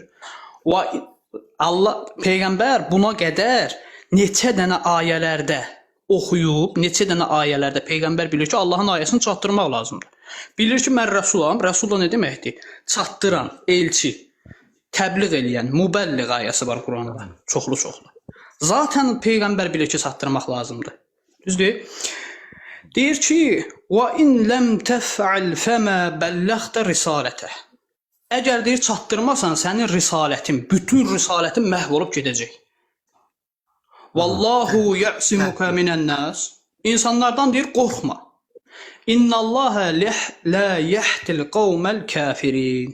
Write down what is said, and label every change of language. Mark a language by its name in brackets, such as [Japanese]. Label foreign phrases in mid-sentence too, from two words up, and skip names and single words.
[Azerbaijani] Və Allah, Peyğəmbər buna qədər neçə dənə ayələrdə oxuyub, neçə dənə ayələrdə Peyğəmbər bilir ki, Allahın ayəsini çatdırmaq lazımdır. Bilir ki, mən rəsulam. Rəsul da nə deməkdir? Çatdıran, elçi, təbliğ eləyən, mübəlliğ ayəsi var Quranda. Çoxlu-çoxlu. Zaten Peyğəmbər bilir ki, çatdırmaq lazımdır. Düzdür? Deyir ki, [Arabic] وَاِنْ لَمْ تَفْعَلْ فَمَا بَلَّغْتَ رِسَالَتَهِ. [Azerbaijani] Əgər deyir, çatdırmasan, sənin risalətin, bütün risalətin məhv olub gedəcək. [Arabic] والله يعصمك من الناس. [Azerbaijani] İnsanlardan deyir, qorxma. [Arabic] إن الله لا يهدي القوم الكافرين.